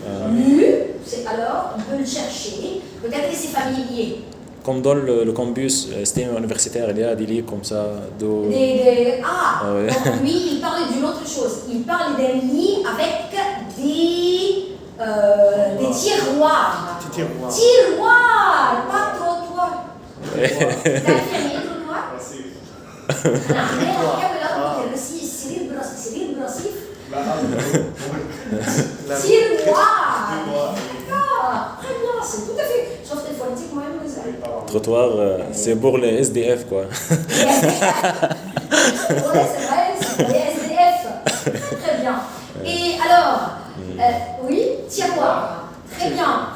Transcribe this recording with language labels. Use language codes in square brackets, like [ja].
[fr] Lu, alors on peut le chercher. Peut-être que c'est familier. Comme dans le campus, système universitaire, il y a des lits comme ça. Ah, Ah ouais. donc lui, il parle d'une autre chose. Il parle d'un lit avec des tiroirs. petit tiroir. Tiroirs, pas trottoir. [ar] تعرف يعني ايه trottoir؟ رصيف. نعم نحاول أقول الرصيف السرير برصيف. لا [fr] Tiroir. Tiroir. Ah, très bien, c'est tout à fait. [ar] شفت الفونيتيك مهم ازاي؟ [fr] Trottoir, c'est pour les SDF, quoi. Ouais, c'est vrai, c'est les SDF. Très bien. Et alors, oui, tiroir. Très bien.